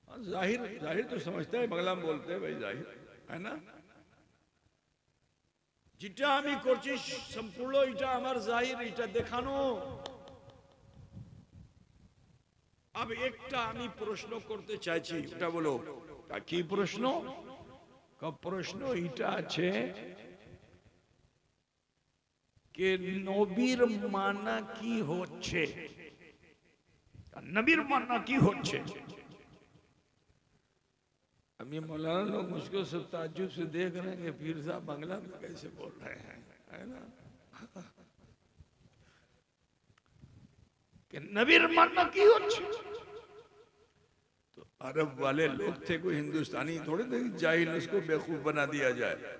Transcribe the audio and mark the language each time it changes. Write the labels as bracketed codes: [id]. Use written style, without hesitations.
[hi] जाहिर तो समझता है, बंगला में बोलते हैं भाई जाहिर, है ना? [bn] যেটা আমি করছি সম্পূর্ণ এটা আমার জাহির, এটা দেখানো। अब একটা আমি প্রশ্ন করতে চাইছি, ওটা বলো কি প্রশ্ন? প্রশ্ন এটা আছে कि নবীর মানা কি হচ্ছে, নবীর মানা কি হচ্ছে। [hi] अभी मौलाना लोग मुझको सब ताज्जुब से देख रहे हैं कि पीर साहब बांग्ला में कैसे बोल रहे हैं, है ना? [bn] कि नबीर मानना की अच्छी। [hi] तो अरब वाले लोग थे, कोई हिंदुस्तानी थोड़े थे जाहिल उसको बेवकूफ बना दिया जाए।